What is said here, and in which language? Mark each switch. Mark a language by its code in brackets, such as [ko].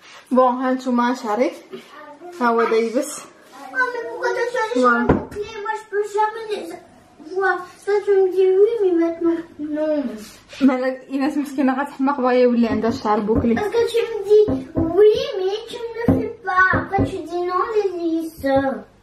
[ar] بون ها نتوما شعري ها هو دايبس. [fr] Oh mais pourquoi tu as choisi les clés? Moi je peux jamais les... fois. Toi, tu me dis oui, mais maintenant, non. [ar] مالك ايناس مسكينه غتحماق باغا يولي عندها الشعر بوكلي. [fr] Parce que tu me dis oui, mais tu ne le fais pas. Après, tu dis non, les lisses.